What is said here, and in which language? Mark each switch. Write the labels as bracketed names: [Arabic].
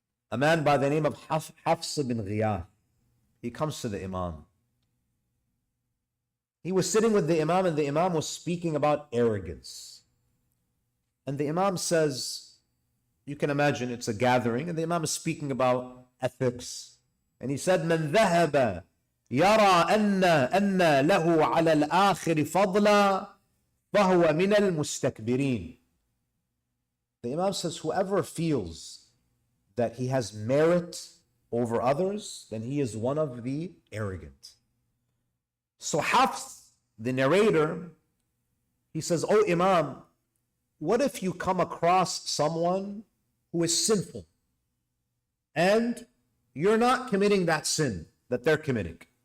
[English] a man by the name of Hafs bin Ghiyath. He comes to the Imam. He was sitting with the Imam and the Imam was speaking about arrogance. And the Imam says, you can imagine it's a gathering and the Imam is speaking about ethics. And he said, [Arabic] من ذهب يرى أن له على الآخر فضلا فهو من المستكبرين. [English] The Imam says, whoever feels that he has merit over others, then he is one of the arrogant. So Hafs, the narrator, he says, oh Imam, what if you come across someone who is sinful and you're not committing that sin that they're committing?